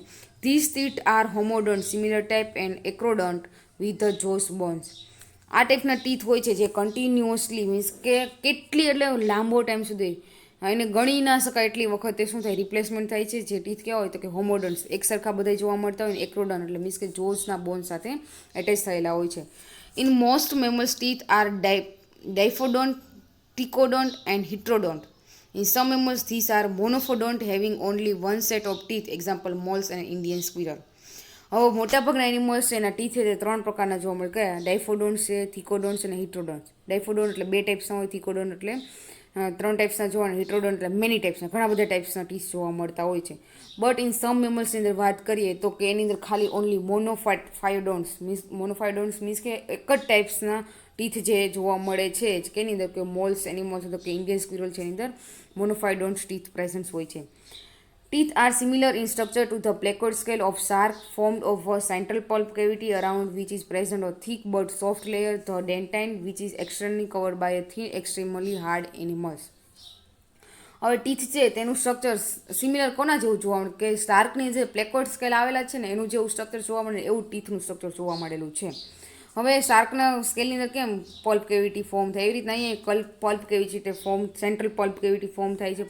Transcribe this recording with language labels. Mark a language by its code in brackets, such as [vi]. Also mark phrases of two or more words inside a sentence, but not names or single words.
[en] this teeth are homodont similar type and acrodont with the jaws bones. [gu] આ ટાઈપના ટીથ હોય છે જે [en] continuously means [gu] કે કેટલી એટલે લાંબો ટાઈમ સુધી એને ગણી ના શકાય એટલી વખતે શું થાય રિપ્લેસમેન્ટ થાય છે. જે ટીથ કેવા હોય તો કે હોમોડન્ટ્સ એક સરખા બધા જોવા મળતા હોય ને એક્રોડન્ટ એટલે મીન્સ કે [en] jawsના bone [gu] સાથે એટેચ થયેલા હોય છે. [en] In most mammals, teeth are diphodont, trichodont, and heterodont. In some mammals, these are monophodont, having only one set of teeth. Example, moles and Indian squirrel. [gu] હવે મોટાભાગના એનિમલ્સ એના ટીથ છે તે ત્રણ પ્રકારના જોવા મળે. કયા? ડાયફોડોન્ટ્સ છે, થિકોડોન્ટ્સ અને હિટ્રોડોન્ટ્સ. ડાયફોડોન્ટ એટલે બે ટાઈપ્સના હોય, થિકોડોન્ટ એટલે ત્રણ ટાઈપ્સના જોવા, હિટ્રોડોન્ટ એટલે [en] many typesના [gu] ઘણા બધા ટાઈપ્સના ટીથ જોવા મળતા હોય છે. [en] but in some mammalsની [gu] અંદર વાત કરીએ તો કે એની અંદર ખાલી [en] only monophyodonts means [gu] કે એક જ ટાઈપ્સના ટીથ જે જોવા મળે છે કેની અંદર કે [en] moles animals [gu] તો કે [en] Indian squirrel [gu] છે એની અંદર [en] monophyodonts teeth present [gu] હોય છે. [en] Teeth are similar in structure to the placoid scale of shark, formed of a central pulp cavity around which is present a thick but soft layer, the dentine, which is externally covered by a thin, extremely hard animals. [gu] હવે ટીથ છે તેનું [en] structure similar [gu] કોના જેવું જોવા મળે કે શાર્કની જે [en] placoid scale [gu] આવેલા છે ને એનું જેવું સ્ટ્રક્ચર જોવા મળે એવું ટીથનું સ્ટ્રક્ચર જોવા મળેલું છે. હવે શાર્કના સ્કેલની અંદર કેમ [en] pulp cavity form [gu] થાય એવી રીતના અહીંયા [en] pulp cavity form central pulp cavity form [gu] થાય છે.